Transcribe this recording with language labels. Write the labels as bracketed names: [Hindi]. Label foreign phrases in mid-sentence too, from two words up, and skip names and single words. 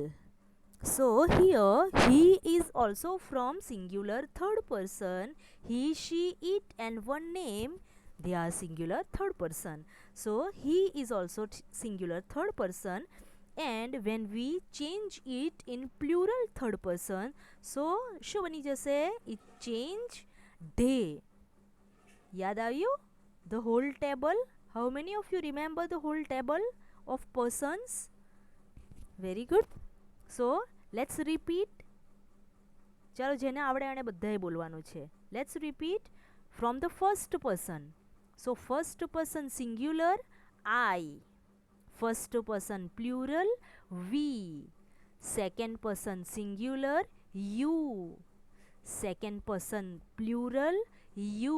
[English] So here he is also from singular third person. He, she, it and one name, they are singular third person. So he is also singular third person. And when we change it in plural third person, so [Gujarati] શું બની જશે? [English] It change they. [Gujarati] યાદ આવ્યું? [English] The whole table. How many of you remember the whole table of persons? Very good. So let's repeat. [Gujarati] ચાલો જેને આવડે એને બધાએ બોલવાનું છે. [English] Let's repeat from the first person. So first person singular I. First person plural we. Second person singular you. Second person plural you.